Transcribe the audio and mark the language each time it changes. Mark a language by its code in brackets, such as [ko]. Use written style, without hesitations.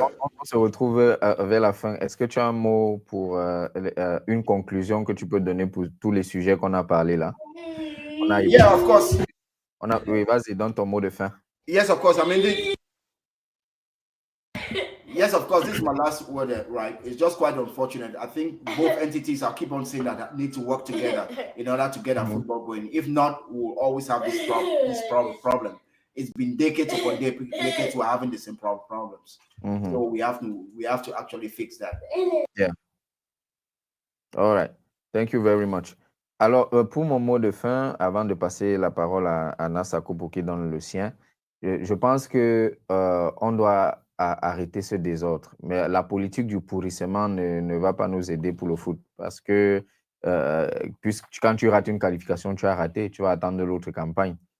[fr] On se retrouve vers la fin. Est-ce que tu as un mot pour une conclusion que tu peux donner pour tous les sujets qu'on a parlé là? [en] Yeah, of course. [fr] Oui, vas-y, donne ton mot de fin. [en] Yes, of course. I mean, yes, of course. This is my last word, right? It's just quite unfortunate. I think both entities, I keep on saying that need to work together in order to get our football going. If not, we'll always have this problem. It's been decades upon decades we're having the same problems. So we have to actually fix that. Yeah. All right. Thank you very much. [fr] Alors, pour mon mot de fin, avant de passer la parole à Nasako pour qu'il donne le sien, je pense que on doit arrêter ce désordre. Mais la politique du pourrissement ne va pas nous aider pour le foot parce que puisque quand tu rates une qualification, tu as raté, tu vas attendre l'autre campagne.